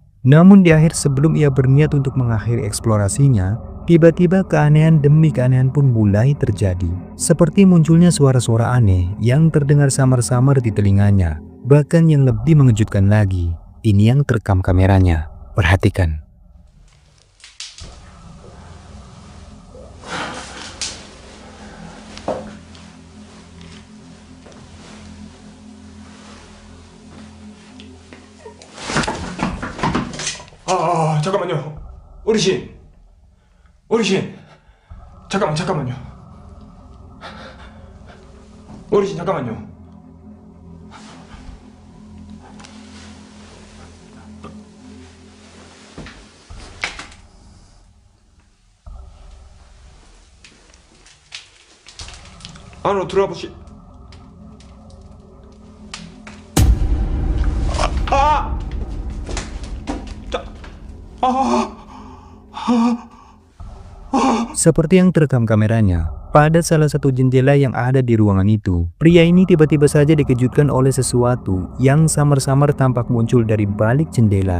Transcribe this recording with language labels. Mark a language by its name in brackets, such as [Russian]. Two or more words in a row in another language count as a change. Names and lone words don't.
[Indonesian] Namun di akhir sebelum ia berniat untuk mengakhiri eksplorasinya, tiba-tiba keanehan demi keanehan pun mulai terjadi. Seperti munculnya suara-suara aneh yang terdengar samar-samar di telinganya. Bahkan yang lebih mengejutkan lagi, ini yang terekam kameranya. Perhatikan. [Korean] 잠깐만요. 어르신. 어르신. 잠깐만요. 어르신, 잠깐만요. 안으로 들어가 보시. [Indonesian] Seperti yang terekam kameranya, pada salah satu jendela yang ada di ruangan itu, pria ini tiba-tiba saja dikejutkan oleh sesuatu yang samar-samar tampak muncul dari balik jendela.